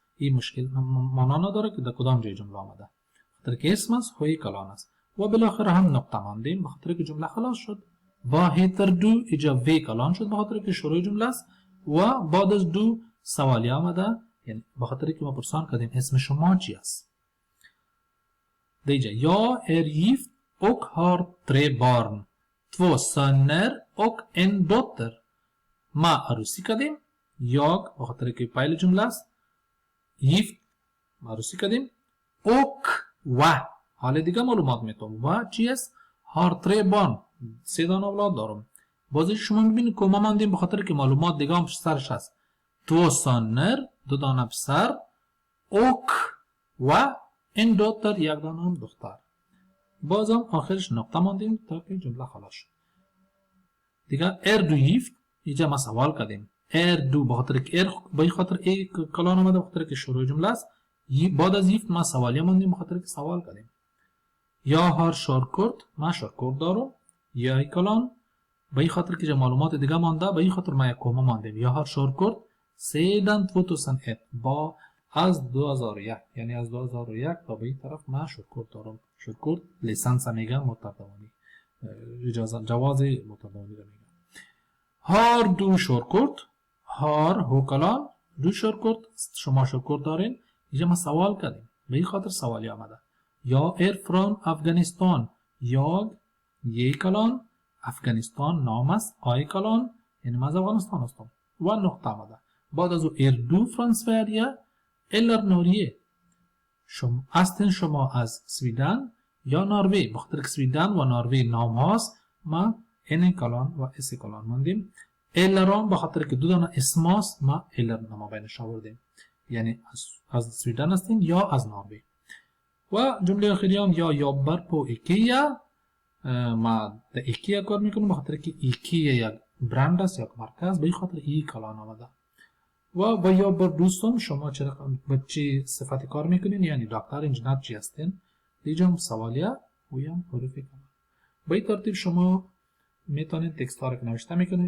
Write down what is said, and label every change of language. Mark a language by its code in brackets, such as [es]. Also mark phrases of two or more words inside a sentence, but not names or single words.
[fa] این مشکل معنا نداره که در کدام جای جمله آمده، به خاطر که اسم است هوی کلان است. و بالاخره هم نقطه ماندیم به خاطر که جمله خلاص شد. با هتر دو اینجا وی کلان شد به خاطر که شروع جمله است، و بعد از دو سوالی آمده، یعنی بخاطر که ما پرسان کردیم اسم شما چی است. [sv] دیجا یا gift och har 3 barn 2 söner och en dotter. [fa] ما عروسی کردیم. یا بخاطر که پایل جمله است. gift ما عروسی کردیم. och و حال دیگه معلومات میتونم و چی است؟ [sv] har 3 barn [fa] 3 دانه اولاد دارم. بازی شما میبینید که ما ماندیم بخاطر که معلومات دیگه هم سرش هست. 2 söner 2 دانه پسر och و این دوتر 1 دانه هم دختر. بازم آخرش نقطه ماندیم تا که جمله خلاص شد. دیگه [sv] du gift [fa] اینجا ما سوال کردیم. du بخاطر که به خاطر ای کلان آمده بخاطر که شروع جمله است. بعد از gift ما سوالی ماندیم بخاطر که سوال کردیم. یا [sv] har körkort [fa] ما körkort دارم. یا ای کلان به خاطر که معلومات دیگه مانده به خاطر ما یک کومه ماندیم. یا [sv] har körkort sedan 2001 [fa] با از 2001 یعنی از 2001 تا به این طرف من körkort دارم. körkort لیسانس میگن متردوانی اجازه جواز متردوانی رو میگن. [sv] har du körkort har هوکلان du körkort [fa] شما körkort دارین. اینجا ما سوال کردیم به این خاطر سوالی آمده. یا från افغانستان یا یک کلان افغانستان نام است آی کلان یعنی من از افغانستان هستم و نقطه آمده. بعد از او [sv] du från Sverige eller Norge [fa] شما هستین شما از سویدن یا نروژ. بخاطر که سویدن و نروژ نام هاست ما این کلان و اس کلان ماندیم. الرام بخاطر که 2 دانه اسم هاست ما الر نام بینش آوردیم یعنی از سویدن هستین یا از نروژ. و جمله آخری هم یا [sv] jobbar på IKEA [fa] ما در ایکیا کار میکنم بخاطر که ایکیا یک برند است یک مرکز به خاطر ای کلان آمده. و یا بر دوستان شما چرا به چی صفت کار میکنین یعنی دکتر انجینیر چی هستین. دیگه هم سوالیه و یا حروف کلان. به این ترتیب شما میتونید تکست ها رو نوشته میکنین.